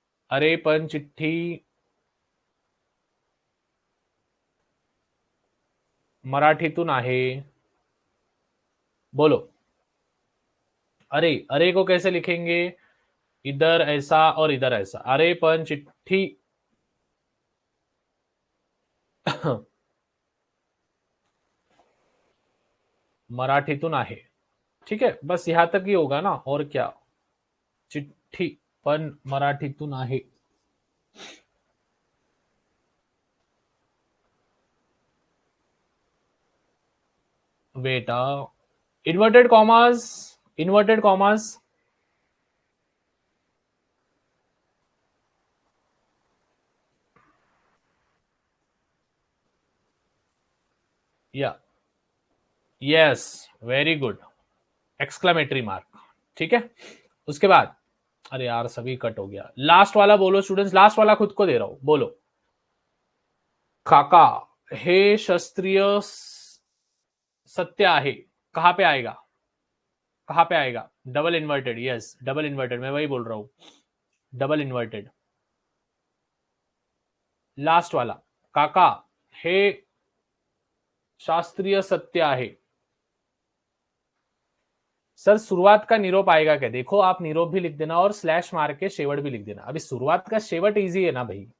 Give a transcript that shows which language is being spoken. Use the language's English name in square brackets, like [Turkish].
[Marathi] अरे पण चिठ्ठी मराठीतून आहे, बोलो। [Hindi] अरे, अरे को कैसे लिखेंगे? इधर ऐसा और इधर ऐसा। [Marathi] अरे पण चिट्ठी मराठीतून आहे। [Hindi] ठीक है, बस यहां तक ही होगा ना, और क्या? [Marathi] चिट्ठी पण मराठीतून आहे। [Hindi] बेटा, इन्वर्टेड कॉमास, इन्वर्टेड कॉमास। या yes, very good, exclamatory mark. ठीक है, उसके बाद, अरे यार सभी कट हो गया। लास्ट वाला बोलो स्टूडेंट्स, लास्ट वाला खुद को दे रहा हूं, बोलो। [Marathi] काका, हे शास्त्रीय सत्य आहे, [Hindi] कहां पे आएगा? कहां पे आएगा? Double inverted, yes double inverted, मैं वही बोल रहा हूं, डबल इन्वर्टेड। लास्ट वाला, [Marathi] काका हे शास्त्रीय सत्य आहे। [Hindi] सर शुरुआत का निरोप आएगा क्या? देखो आप निरोप भी लिख देना और स्लैश मार के शेवट भी लिख देना। अभी शुरुआत का शेवट इजी है ना भाई?